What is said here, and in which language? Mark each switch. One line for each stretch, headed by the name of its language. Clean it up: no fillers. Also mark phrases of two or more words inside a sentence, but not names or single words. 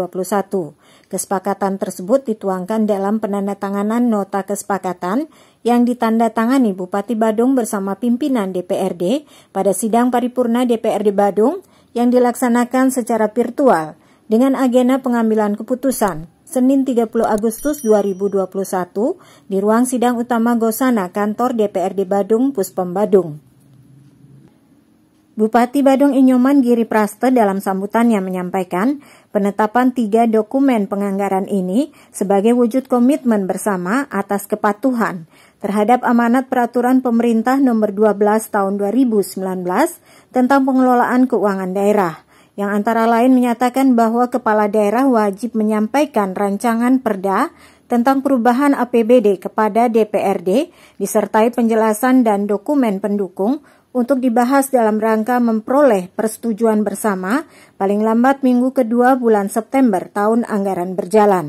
Indonesian: Kesepakatan tersebut dituangkan dalam penandatanganan nota kesepakatan yang ditandatangani Bupati Badung bersama pimpinan DPRD pada sidang paripurna DPRD Badung yang dilaksanakan secara virtual dengan agenda pengambilan keputusan Senin 30 Agustus 2021 di ruang sidang utama Gosana kantor DPRD Badung Puspom Badung. Bupati Badung Inyoman Giri Praste dalam sambutannya menyampaikan penetapan 3 dokumen penganggaran ini sebagai wujud komitmen bersama atas kepatuhan terhadap amanat peraturan pemerintah nomor 12 tahun 2019 tentang pengelolaan keuangan daerah, yang antara lain menyatakan bahwa kepala daerah wajib menyampaikan rancangan perda tentang perubahan APBD kepada DPRD disertai penjelasan dan dokumen pendukung untuk dibahas dalam rangka memperoleh persetujuan bersama paling lambat minggu kedua bulan September tahun anggaran berjalan.